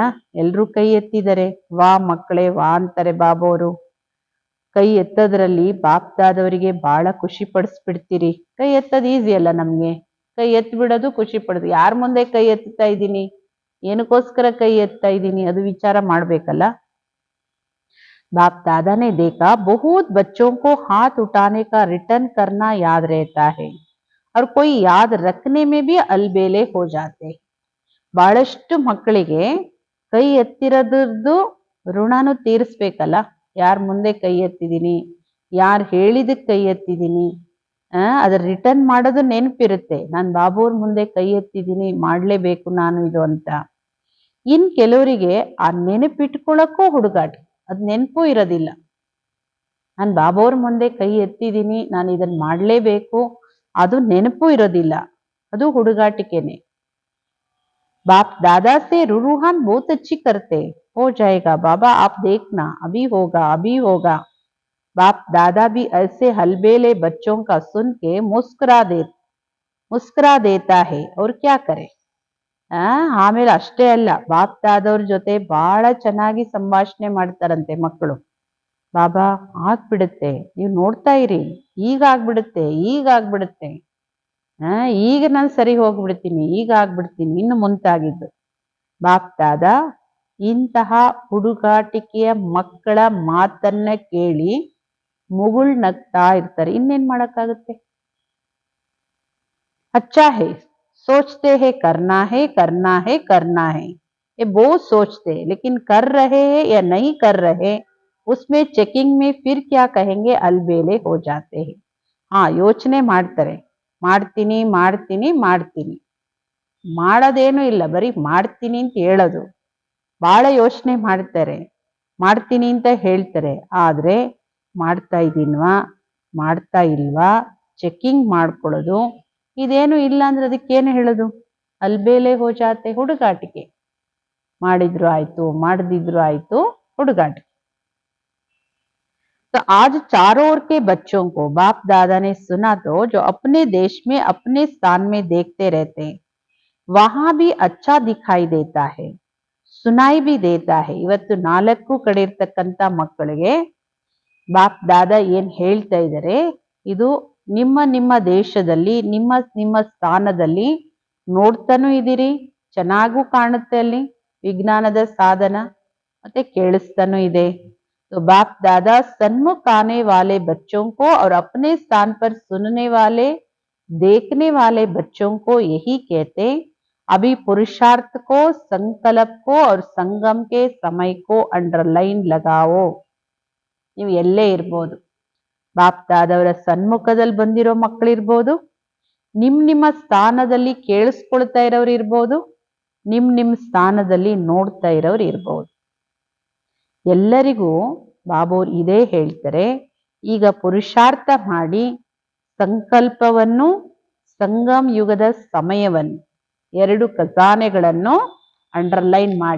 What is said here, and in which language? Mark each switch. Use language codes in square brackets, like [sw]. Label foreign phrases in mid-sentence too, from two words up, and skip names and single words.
[kn] ಎಲ್ರೂ ಕೈ ಎತ್ತಿದ್ದಾರೆ, ವಾ ಮಕ್ಕಳೇ ವಾ ಅಂತಾರೆ ಬಾಬೋರು. ಕೈ ಎತ್ತದ್ರಲ್ಲಿ ಬಾಪ್ ದಾದವರಿಗೆ ಬಹಳ ಖುಷಿ ಪಡಿಸ್ಬಿಡ್ತೀರಿ. ಕೈ ಎತ್ತದ್ ಈಸಿ ಅಲ್ಲ ನಮ್ಗೆ, ಕೈ ಎತ್ತಿ ಬಿಡೋದು, ಖುಷಿ ಪಡೋದು. ಯಾರ ಮುಂದೆ ಕೈ ಎತ್ತಾ ಇದ್ದೀನಿ, ಏನಕ್ಕೋಸ್ಕರ ಕೈ ಎತ್ತಾ ಇದ್ದೀನಿ, ಅದು ವಿಚಾರ ಮಾಡ್ಬೇಕಲ್ಲ. [hi] बाप दादा ने देखा बहुत बच्चों को हाथ उठाने का रिटर्न करना याद रहता है और कोई याद रखने में भी अलबेले हो जाते. [kn] ಬಹಳಷ್ಟು ಮಕ್ಕಳಿಗೆ ಕೈ ಎತ್ತಿರೋದ್ರದ್ದು ಋಣನು ತೀರಿಸ್ಬೇಕಲ್ಲ. ಯಾರ ಮುಂದೆ ಕೈ ಎತ್ತಿದೀನಿ, ಯಾರು ಹೇಳಿದಕ್ಕೆ ಕೈ ಎತ್ತಿದ್ದೀನಿ, ಅದ್ರ ರಿಟರ್ನ್ ಮಾಡೋದು ನೆನಪಿರುತ್ತೆ. ನಾನು ಬಾಬುವ್ರ ಮುಂದೆ ಕೈ ಎತ್ತಿದ್ದೀನಿ, ಮಾಡ್ಲೇಬೇಕು ನಾನು ಇದು ಅಂತ. ಇನ್ ಕೆಲವರಿಗೆ ಆ ನೆನಪಿಟ್ಕೊಳಕ್ಕೂ ಹುಡುಗಾಟ, ಅದ್ ನೆನಪು ಇರೋದಿಲ್ಲ. ನಾನು ಬಾಬುವ್ರ ಮುಂದೆ ಕೈ ಎತ್ತಿದ್ದೀನಿ, ನಾನು ಇದನ್ನ ಮಾಡ್ಲೇಬೇಕು, ಅದು ನೆನಪು ಇರೋದಿಲ್ಲ, ಅದು ಹುಡುಗಾಟಿಕೆನೆ. [hi] बाप दादा से रूहान बहुत अच्छी करते, हो जाएगा बाबा आप देखना, अभी होगा अभी होगा। बाप दादा भी ऐसे हलबेले बच्चों का सुन के मुस्कुरा देता है, और क्या करे। [kn] ಆಮೇಲೆ ಅಷ್ಟೇ ಅಲ್ಲ, ಬಾಪ್ ದಾದವ್ರ ಜೊತೆ ಬಹಳ ಚೆನ್ನಾಗಿ ಸಂಭಾಷಣೆ ಮಾಡ್ತಾರಂತೆ ಮಕ್ಕಳು. ಬಾಬಾ ಆಗ್ಬಿಡುತ್ತೆ, ನೀವು ನೋಡ್ತಾ ಇರಿ, ಈಗ ಆಗ್ಬಿಡುತ್ತೆ, ಈಗ ಆಗ್ಬಿಡುತ್ತೆ, ಈಗ ನಾನು ಸರಿ ಹೋಗ್ಬಿಡ್ತೀನಿ, ಈಗ ಆಗ್ಬಿಡ್ತೀನಿ, ಇನ್ನು ಮುಂತಾಗಿದ್ದು. ಬಾಪ್ ದಾದ ಇಂತಹ ಹುಡುಗಾಟಿಕೆಯ ಮಕ್ಕಳ ಮಾತನ್ನ ಕೇಳಿ ಮುಗುಳ್ ನಗ್ತಾ ಇರ್ತಾರೆ. ಇನ್ನೇನ್ ಮಾಡಕ್ಕಾಗುತ್ತೆ. [hi] अच्छा है, सोचते हैं करना है करना है करना है, ये बहुत सोचते हैं, लेकिन कर रहे हैं या नहीं कर रहे, उसमें चेकिंग में फिर क्या कहेंगे, अलबेले हो जाते हैं। हाँ, [kn] ಯೋಚನೆ ಮಾಡ್ತಾರೆ, ಮಾಡ್ತೀನಿ ಮಾಡ್ತೀನಿ ಮಾಡ್ತೀನಿ, ಮಾಡೋದೇನು ಇಲ್ಲ, ಬರೀ ಮಾಡ್ತೀನಿ ಅಂತ ಹೇಳೋದು. ಬಹಳ ಯೋಚನೆ ಮಾಡ್ತಾರೆ, ಮಾಡ್ತೀನಿ ಅಂತ ಹೇಳ್ತಾರೆ, ಆದ್ರೆ ಮಾಡ್ತಾ ಇದ್ದೀನ್ವಾ ಮಾಡ್ತಾ ಇಲ್ವಾ ಚೆಕಿಂಗ್ ಮಾಡ್ಕೊಳ್ಳೋದು ಇದೇನು ಇಲ್ಲ ಅಂದ್ರೆ ಅದಕ್ಕೇನು ಹೇಳೋದು, [hi] अलबेले हो जाते, [kn] ಹುಡುಗಾಟಿಕೆ. ಮಾಡಿದ್ರು ಆಯ್ತು, ಮಾಡದಿದ್ರು ಆಯ್ತು, ಹುಡುಗಾಟಿಕೆ. [hi] तो आज चारों ओर के बच्चों को बाप दादा ने सुना, तो जो अपने देश में अपने स्थान में देखते रहते हैं वहां भी अच्छा दिखाई देता है, सुनाई भी देता है. [kn] ಇವತ್ತು 4 ಕಡೆ ಇರ್ತಕ್ಕಂಥ ಮಕ್ಕಳಿಗೆ ಬಾಪ್ ದಾದಾ ಏನ್ ಹೇಳ್ತಾ ಇದ್ದಾರೆ, ಇದು ನಿಮ್ಮ ನಿಮ್ಮ ದೇಶದಲ್ಲಿ ನಿಮ್ಮ ನಿಮ್ಮ ಸ್ಥಾನದಲ್ಲಿ ನೋಡ್ತಾನೂ ಇದ್ದೀರಿ, ಚೆನ್ನಾಗೂ ಕಾಣುತ್ತೆ, ಅಲ್ಲಿ ವಿಜ್ಞಾನದ ಸಾಧನ, ಮತ್ತೆ ಕೇಳಿಸ್ತಾನೂ ಇದೆ. [hi] तो बाप दादा सन्मुख आने वाले बच्चों को और अपने स्थान पर सुनने वाले देखने वाले बच्चों को यही कहते, अभी पुरुषार्थ को, संकल्प को और संगम के समय को अंडरलाइन लगाओ. [kn] ನೀವು ಎಲ್ಲೇ ಇರ್ಬೋದು, ಬಾಪ್ ದಾದವರ ಸನ್ಮುಖದಲ್ಲಿ ಬಂದಿರೋ ಮಕ್ಕಳಿರ್ಬೋದು, ನಿಮ್ಮ ಸ್ಥಾನದಲ್ಲಿ ಕೇಳಿಸ್ಕೊಳ್ತಾ ಇರೋರು ಇರ್ಬೋದು, ನಿಮ್ಮ ಸ್ಥಾನದಲ್ಲಿ ನೋಡ್ತಾ ಇರೋರು ಇರ್ಬೋದು, ಎಲ್ಲರಿಗೂ ಬಾಬೋರ್ ಇದೇ ಹೇಳ್ತಾರೆ, ಈಗ ಪುರುಷಾರ್ಥ ಮಾಡಿ ಸಂಕಲ್ಪವನ್ನು, ಸಂಗಮ್ ಯುಗದ ಸಮಯವನ್ನು, 2 ಖಜಾನೆಗಳನ್ನು ಅಂಡರ್ಲೈನ್ ಮಾಡಿ.